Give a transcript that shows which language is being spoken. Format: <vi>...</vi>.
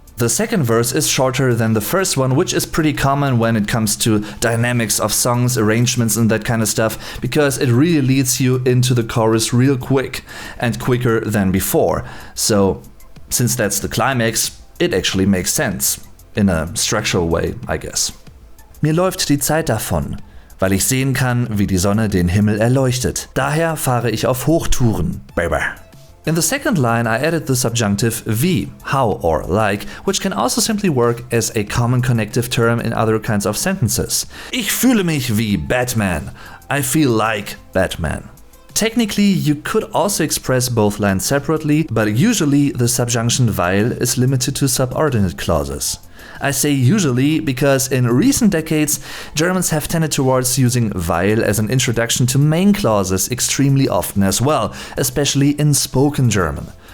<en>The second verse is shorter than the first one, which is pretty common when it comes to dynamics of songs, arrangements and that kind of stuff, because it really leads you into the chorus real quick and quicker than before. So, since that's the climax, it actually makes sense. In a structural way, I guess.</en> <de>Mir läuft die Zeit davon, weil ich sehen kann, wie die Sonne den Himmel erleuchtet. Daher fahre ich auf Hochtouren, baby.</de> <en>In the second line, I added the subjunctive wie, how or like, which can also simply work as a common connective term in other kinds of sentences.</en> <de>Ich fühle mich wie Batman.</de> <en>I feel like Batman. Technically, you could also express both lines separately, but usually the subjunction weil is limited to subordinate clauses. I say usually because in recent decades, Germans have tended towards using weil as an introduction to main clauses extremely often as well, especially in spoken German.</en>